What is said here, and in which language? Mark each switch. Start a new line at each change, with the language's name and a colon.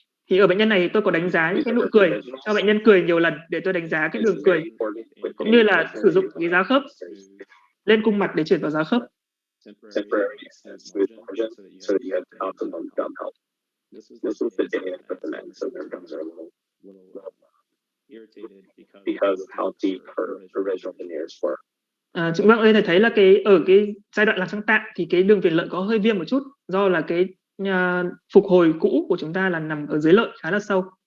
Vietnamese: Thì ở bệnh nhân này tôi có đánh giá những cái nụ cười, cho bệnh nhân cười nhiều lần để tôi đánh giá cái đường cười, cũng như là sử dụng cái giá khớp lên cung mặt để chuyển vào giá khớp.
English: temporary smooth margin so that you have optimum gum health. This was the day I put them in, so their gums are a little irritated because of how deep her original veneers were.
Vietnamese: Chúng ta có thể thấy là ở cái giai đoạn làm răng tạm thì cái đường viền lợi có hơi viêm một chút, do là cái phục hồi cũ của chúng ta là nằm ở dưới lợi khá là sâu.